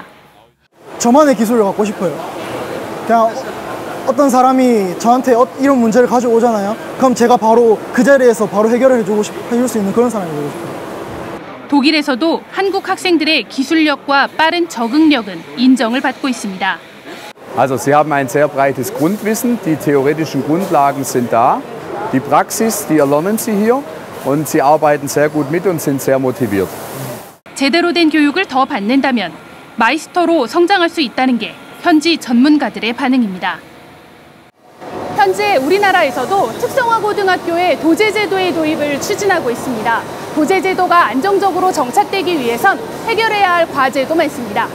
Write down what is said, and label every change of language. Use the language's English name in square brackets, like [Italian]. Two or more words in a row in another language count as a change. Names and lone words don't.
[Korean] 저만의 기술을 갖고 싶어요. 그냥 어떤 사람이 저한테 이런 문제를 가져오잖아요. 그럼 제가 바로 그 자리에서 바로 해결을 해줄 수 있는 그런 사람이 되고 싶어요. 독일에서도 한국 학생들의 기술력과 빠른 적응력은 인정을 받고 있습니다. [German] Also sie haben ein sehr breites Grundwissen, die theoretischen Grundlagen sind da, die Praxis, die erlernen sie hier und sie arbeiten sehr gut mit und sind sehr motiviert. [Korean] 제대로 된 교육을 더 받는다면 마이스터로 성장할 수 있다는 게 현지 전문가들의 반응입니다. 현재 우리나라에서도 특성화 고등학교의 도제 제도의 도입을 추진하고 있습니다. 도제 제도가 안정적으로 정착되기 위해선 해결해야 할 과제도 많습니다.